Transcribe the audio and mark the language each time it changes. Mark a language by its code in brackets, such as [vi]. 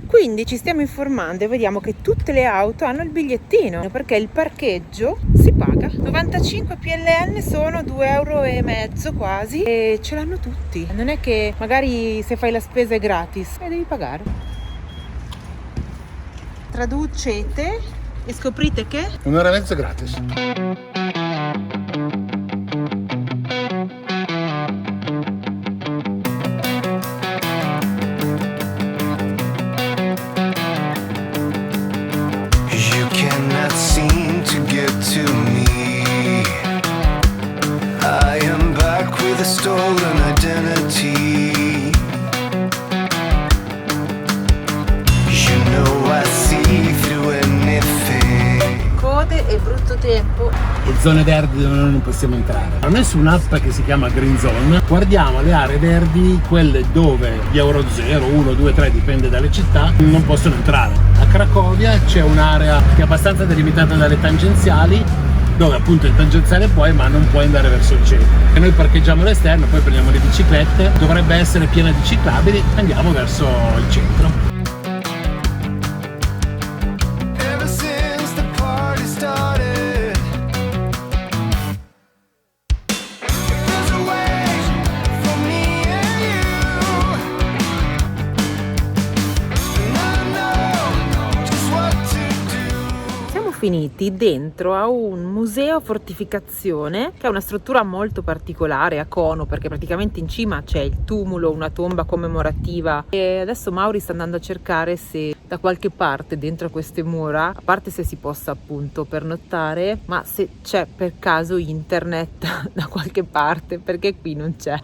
[it] Quindi ci stiamo informando e vediamo che tutte le auto hanno il bigliettino perché il parcheggio si paga. 95 PLN sono 2,5 euro quasi e ce l'hanno tutti. Non è che magari se fai la spesa è gratis e devi pagare. Traducete e scoprite che 1 ora e mezzo gratis. [en] You cannot seem to get to me. I am back with a stolen identity. You know I see through anything. [it] code e brutto tempo. Le zone verdi dove noi non possiamo entrare. Non è su un'app che si chiama Green Zone. Guardiamo le aree verdi, quelle dove gli Euro 0, 1, 2, 3, dipende dalle città, non possono entrare. A Cracovia c'è un'area che è abbastanza delimitata dalle tangenziali, dove appunto in tangenziale puoi, ma non puoi andare verso il centro. E noi parcheggiamo all'esterno, poi prendiamo le biciclette, dovrebbe essere piena di ciclabili, andiamo verso il centro. [en] Ever since the party started, there's a way for me and you, and I know just what to do. [it] Siamo finiti dentro a un museo fortificazione che è una struttura molto particolare a cono, perché praticamente in cima c'è il tumulo, una tomba commemorativa, e adesso Mauri sta andando a cercare se da qualche parte dentro a queste mura, a parte se si possa appunto pernottare, ma se c'è per caso internet da qualche parte, perché qui non c'è.